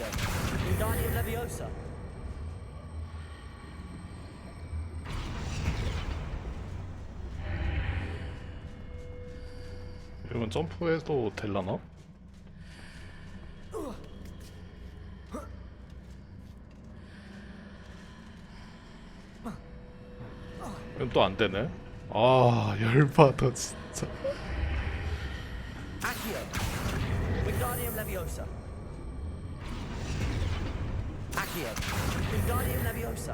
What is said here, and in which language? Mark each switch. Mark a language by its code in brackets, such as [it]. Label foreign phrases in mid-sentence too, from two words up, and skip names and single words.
[la] Wingardium Leviosa. [ko] 이건 점프해도 될라나? 이건 또 안 되네. 아, 열받아 진짜. [la] Accio. Wingardium Leviosa. Accio. Wingardium Leviosa.